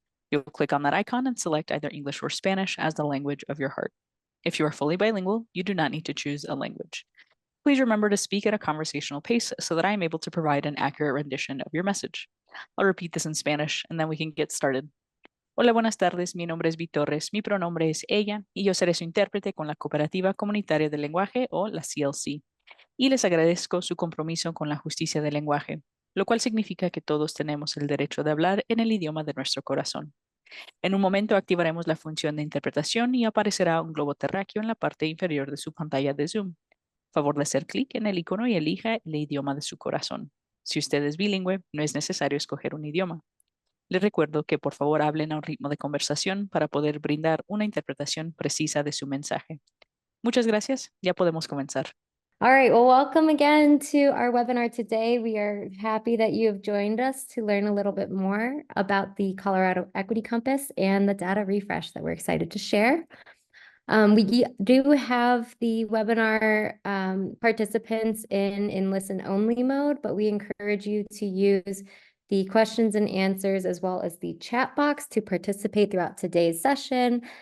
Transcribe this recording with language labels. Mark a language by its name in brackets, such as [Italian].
[English] You'll click on that icon and select either English or Spanish as the language of your heart. If you are fully bilingual, you do not need to choose a language. Please remember to speak at a conversational pace so that I am able to provide an accurate rendition of your message. I'll repeat this in Spanish and then we can get started. [Spanish] Hola, buenas tardes. Mi nombre es Vi Torres. Mi pronombre es ella y yo seré su intérprete con la Cooperativa Comunitaria del Lenguaje o la CLC. Y les agradezco su compromiso con la justicia del lenguaje, lo cual significa que todos tenemos el derecho de hablar en el idioma de nuestro corazón. En un momento activaremos la función de interpretación y aparecerá un globo terráqueo en la parte inferior de su pantalla de Zoom. Favor de hacer clic en el icono y elija el idioma de su corazón. Si usted es bilingüe, no es necesario escoger un idioma. Les recuerdo que por favor hablen a un ritmo de conversación para poder brindar una interpretación precisa de su mensaje. Muchas gracias. Ya podemos comenzar. [English] All right, well, welcome again to our webinar today. We are happy that you have joined us to learn a little bit more about the Colorado Equity Compass and the data refresh that we're excited to share. We do have the webinar participants in listen-only mode, but we encourage you to use the questions and answers as well as the chat box to participate throughout today's session.